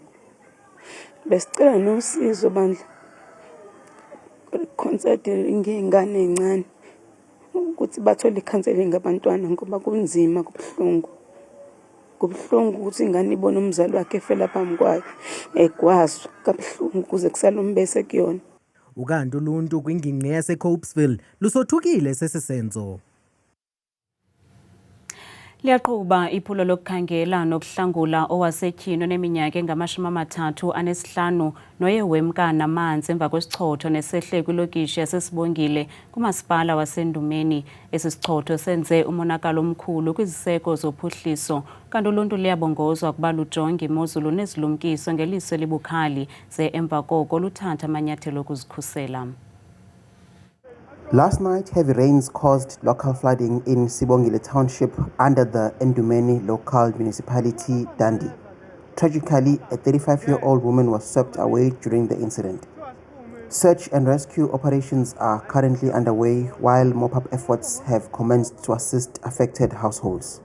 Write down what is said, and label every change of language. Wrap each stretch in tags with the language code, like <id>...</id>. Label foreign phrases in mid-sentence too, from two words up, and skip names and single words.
<zu>Besicela nosizo bandla concert ingane encane ukuthi bathole counseling abantwana ngoba kunzima kubuhlungu ukuthi ingane ibone umzali wakhe efela phambi kwayo egwazwa kabuhlungu kuze kusale umbese kuyona.</zu> <xh>Ukanti uluntu kwingingqi yaseCobesville lusothukile sesisenzo. Liyaqhuba iphulo lokukhangela nokuhlangula owasetyhini oneminyaka engama-35 noye wemka namanzi emva kwesichotho nesehle kwilokishi yasesibongile kumasipala wasendumeni. Esi sichotho senze umonakalo omkhulu kwiziseko zophuhliso kanti uluntu liyabongozwa ukuba lujonge imozulu nezilumkiso ngeliso elibukhali ze emva koko luthatha amanyathelo okuzikhusela.</xh> <en>Last night, heavy rains caused local flooding in Sibongile Township under the Endumeni local municipality, Dandi. Tragically, a 35-year-old woman was swept away during the incident. Search and rescue operations are currently underway while mop-up efforts have commenced to assist affected households.</en>